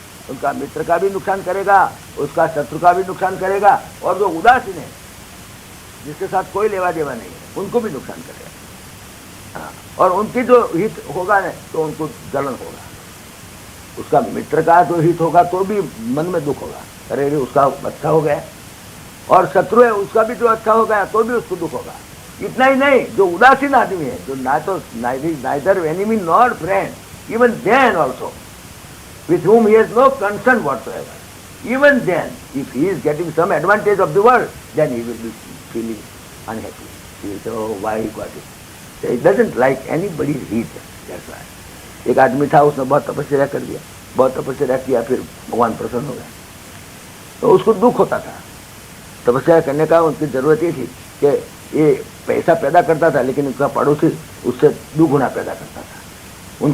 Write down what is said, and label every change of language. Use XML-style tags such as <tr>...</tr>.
<hi>उनका मित्र का भी नुकसान करेगा, उसका शत्रु का भी नुकसान करेगा, और जो उदासीन है, जिसके साथ कोई लेवा देवा नहीं है, उनको भी नुकसान करेगा। हाँ, और उनकी जो हित होगा ना, तो उनको जलन होगा। उसका मित्र का जो हित होगा तो भी मन में दुख होगा, अरे उसका अच्छा हो गया, और शत्रु है उसका भी जो अच्छा हो गया तो भी उसको दुख होगा। इतना ही नहीं, जो उदासीन आदमी है, जो ना तो</hi> <en>Neither enemy not friend, even then also with whom he has no concern whatsoever, even then if he is getting some advantage of the world, then he will be feeling unhappy. He will say, oh, why he got it? So he doesn't like anybody's heat. That's why.</en> <hi>एक आदमी था, उसने बहुत तपस्या कर दिया, बहुत तपस्या किया, फिर भगवान प्रसन्न हो गया, तो उसको दुख होता था। तपस्या करने का उनकी जरूरत ये थी कि ये पैसा पैदा करता था, लेकिन उनका पड़ोसी उससे दुगुना पैदा करता था।</hi>